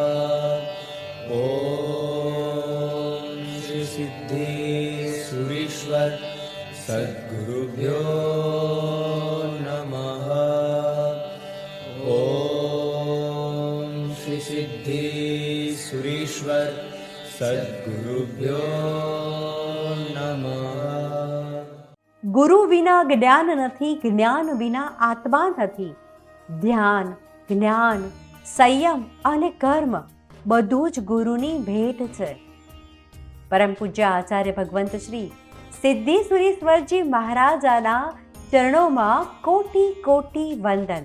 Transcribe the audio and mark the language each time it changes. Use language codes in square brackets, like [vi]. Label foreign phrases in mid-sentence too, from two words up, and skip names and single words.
[sa] ओम श्री सिद्धेश्वरीश्वर सद्गुरुभ्यो नमः। ओम श्री सिद्धेश्वरीश्वर सद्गुरुभ्यो नमः। [gu] ગુરુ વિના જ્ઞાન નથી, જ્ઞાન વિના આત્મા નથી. ધ્યાન, જ્ઞાન, સંયમ અને કર્મ બધું જ ગુરુની ભેટ છે. પરમ પૂજ્ય આચાર્ય ભગવંત શ્રી સિદ્ધેશ્વરીશ્વરજી મહારાજાના ચરણોમાં કોટી કોટી વંદન.